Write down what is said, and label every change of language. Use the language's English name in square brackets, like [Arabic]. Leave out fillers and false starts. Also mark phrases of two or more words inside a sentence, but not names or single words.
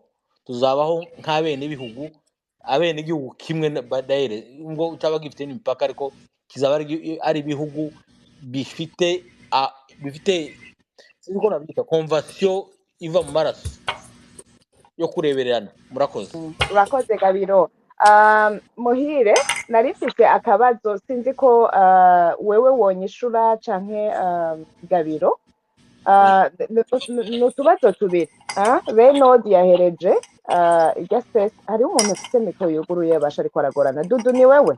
[Kinyarwanda] Tuzabaho nk'abene ibihugu, abene igihugu kimwe daire ngo cyaba gifite n'imipaka, ariko kizaba ari ibihugu bifite sinzi ko nabyita convention iva mu maraso yo kurebererana. Murakoze. Urakoze Gabiro. [Rundi] Muhire, nari mfite akabazo, sinzi ko wewe wonyishura canke Gabiro. Nutubazo tubiri. Benodi yahereje irya space, hari umuntu ufite mikoro yuguruye basha ariko aragorana. Dudu ni wewe?